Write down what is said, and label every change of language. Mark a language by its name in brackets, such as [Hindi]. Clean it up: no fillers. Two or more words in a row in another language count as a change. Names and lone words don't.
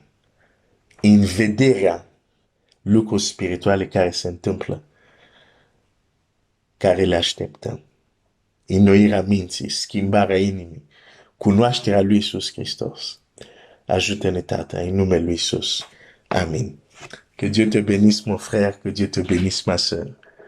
[Romanian] În vederea lucruri spirituale care se întâmplă, care le așteptăm. Înnoirea minții, schimbarea inimii, cunoașterea lui Iisus Hristos. Ajută-ne, Tată, în numele lui Iisus. Amin. [French] Que Dieu te bénisse, mon frère, que Dieu te bénisse, ma sœur.